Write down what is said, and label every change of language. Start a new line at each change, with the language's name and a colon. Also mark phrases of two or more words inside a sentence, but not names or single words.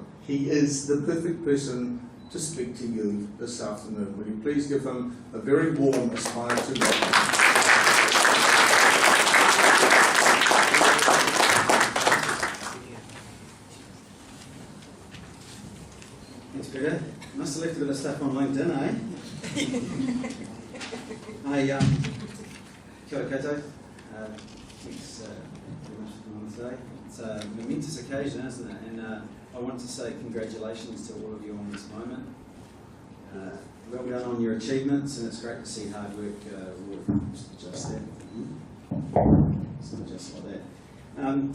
English: He is the perfect person to speak to you this afternoon. Will you please give him a very warm Aspire2 welcome. Thanks, Peter. Must have left a bit of stuff on LinkedIn, eh?
Māori: Kia ora koutou.
English: Thanks very much for coming on today. It's a momentous occasion, isn't it? And I want to say congratulations to all of you on this moment. Well done on your achievements, and it's great to see hard work rewarded. Just that. It's not just like that.